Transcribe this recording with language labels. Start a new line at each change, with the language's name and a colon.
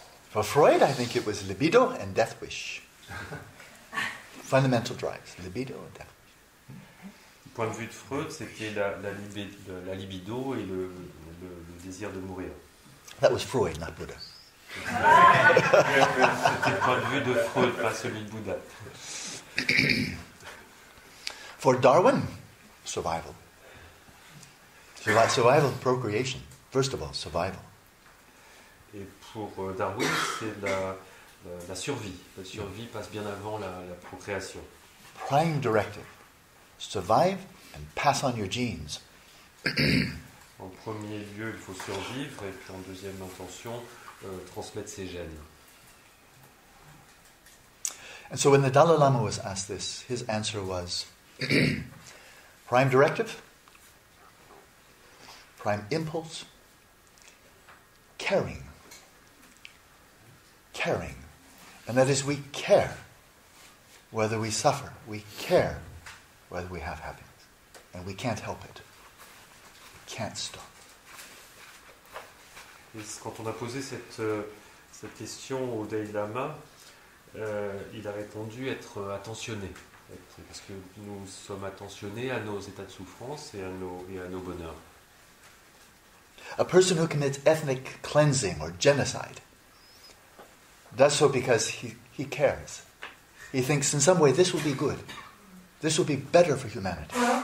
English: For Freud, I think it was libido and death wish. Fundamental drives, libido and death wish.
French: Du point de vue de Freud, c'était la libido et le désir de mourir.
English: That was Freud, not Buddha.
French: C'était le point de vue de Freud, pas celui de Bouddha.
English: For Darwin, survival. Survival, procreation. First of all, survival.
French: Et pour Darwin, c'est la survie. La survie passe bien avant la procréation.
English: Prime directive. Survive and pass on your genes.
French: En premier lieu, il faut survivre, et puis en deuxième intention, transmettre ses gènes.
English: And so when the Dalai Lama was asked this, his answer was, prime directive, prime impulse, caring. Caring. And that is, we care whether we suffer. We care whether we have happiness. And we can't help it. We can't stop.
French: Et quand on a posé cette question au Dalai Lama, il a répondu être attentionné. Parce que nous sommes attentionnés à nos états de souffrance et à nos bonheurs.
English: A person who commits ethnic cleansing or genocide does so because he cares. He thinks in some way this will be good. This will be better for humanity.